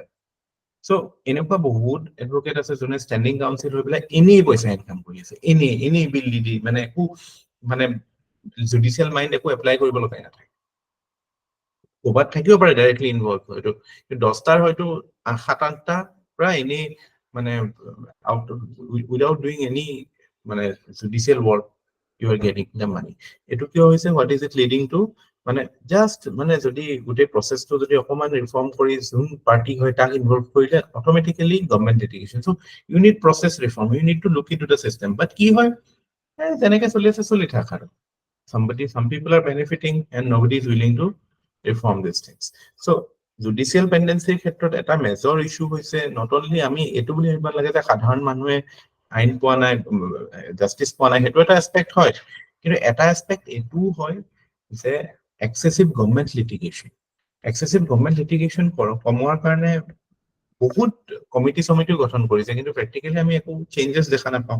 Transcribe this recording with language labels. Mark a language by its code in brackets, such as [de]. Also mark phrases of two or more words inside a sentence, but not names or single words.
[as] চ' এনেকুৱা বহুত এডভকেট আছে যোনে [en] standing council [as] হৈ পেলাই এনেই পইচা ইনকাম কৰি আছে, এনেই বিল দি মানে একো মানে [en] judicial mind [as] একো এপ্লাই কৰিব লগাই নাথাকে। ক'ৰবাত থাকিব পাৰে [en] directly involve, [as] হয়তো 10টাৰ হয়তো 7-8টা পৰা এনেই মানে [en] without doing any মানে judicial work you are getting the money. [as] এইটো কিয় হৈছে, [en] what is it leading to, [as] মানে জাষ্ট মানে যদি গোটেই প্ৰচেছটো যদি অকমান ৰিফৰ্ম কৰি যোন পাৰ্টি হয় তাক ইনভলভ কৰিলে [en] automatically government litigation. so you need process reform, you need to look into the system. [as] বাট কি হয়, যেনেকে চলি আছে চলি থাক আৰু [en] some people are benefiting and nobody is willing to reform these things. [as] So [en] judicial pendency [as] ক্ষেত্ৰত এটা মেজৰ ইস্যু হৈছে, [en] not only [as] আমি এইটো বুলি ভাবিব লাগে যে সাধাৰণ মানুহে আইন পোৱা নাই, জাষ্টিচ পোৱা নাই, সেইটো এটা এছপেক্ট হয়, কিন্তু এটা এছপেক্ট এইটোও হয় যে [en] excessive government litigation. excessive government litigation [as] কমোৱাৰ কাৰণে বহুত কমিটিও গঠন কৰিছে, কিন্তু প্ৰেক্টিকেলি আমি একো চেঞ্জেছ দেখা নাপাওঁ।